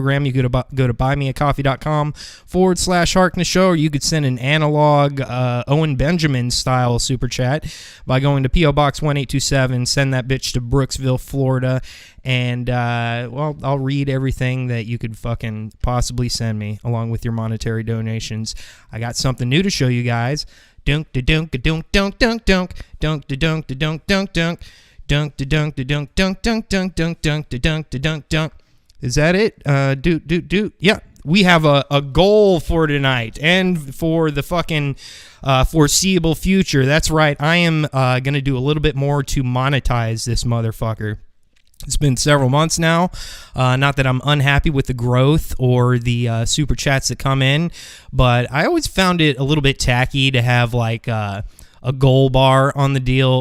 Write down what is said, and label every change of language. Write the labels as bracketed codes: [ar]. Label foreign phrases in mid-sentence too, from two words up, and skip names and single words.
[en] You could go to buymeacoffee.com /Harkness Show, or you could send an analog Owen Benjamin style super chat by going to P.O. Box 1827. Send that bitch to Brooksville, Florida, and well, I'll read everything that you could fucking possibly send me, along with your monetary donations. I got something new to show you guys. Dunk da dunk da dunk dunk dunk dunk dunk da dunk da dunk dunk dunk dunk da dunk da dunk dunk dunk dunk dunk dunk da dunk da dunk dunk. Is that it? Do. Yeah, we have a goal for tonight and for the fucking foreseeable future. That's right. I am gonna do a little bit more to monetize this motherfucker. It's been several months now. Not that I'm unhappy with the growth or the super chats that come in, but I always found it a little bit tacky to have like a goal bar on the deal.